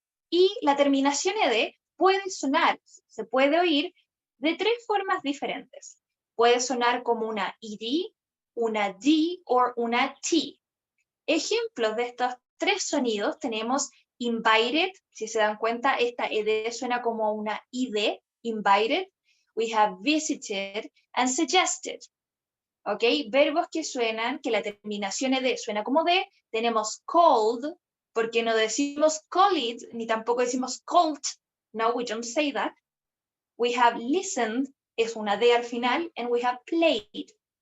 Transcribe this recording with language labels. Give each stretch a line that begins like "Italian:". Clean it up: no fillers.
Spanish: Y la terminación ed puede sonar, se puede oír de tres formas diferentes. Puede sonar como una ed, una d o una t. Ejemplos de estos tres sonidos tenemos invited, si se dan cuenta, esta ed suena como una id, invited.
English: We have visited and suggested.
Spanish: ¿Ok? Verbos que suenan, que la terminación ed suena como d, tenemos called, porque no decimos called, ni tampoco decimos called.
English: No, we don't say that. We have listened,
Spanish: es una d al final,
English: and we have played.